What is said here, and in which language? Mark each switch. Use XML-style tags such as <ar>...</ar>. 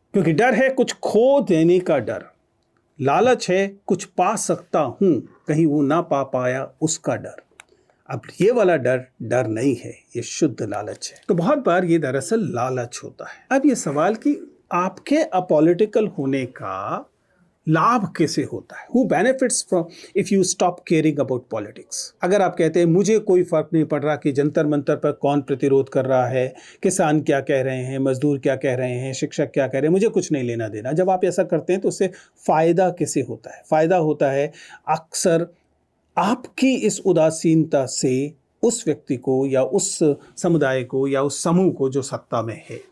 <hi>क्योंकि डर है कुछ खो देने का डर, लालच है कुछ पा सकता हूं, कहीं वो ना पा पाया उसका डर। अब ये वाला डर नहीं है, ये शुद्ध लालच है। तो बहुत बार ये दरअसल लालच होता है। अब ये सवाल कि आपके अपॉलिटिकल होने का लाभ कैसे होता है?</hi> <en>Who benefits from if you stop caring about politics?</en> <hi>अगर आप कहते हैं मुझे कोई फर्क नहीं पड़ रहा कि जंतर मंतर पर कौन प्रतिरोध कर रहा है, किसान क्या कह रहे हैं, मजदूर क्या कह रहे हैं, शिक्षक क्या कह रहे हैं, मुझे कुछ नहीं लेना देना, जब आप ऐसा करते हैं तो उससे फायदा कैसे होता है? फायदा होता है अक्सर आपकी इस उदासीनता से उस व्यक्ति को या उस समुदाय को या उस समूह को जो सत्ता में है।</hi>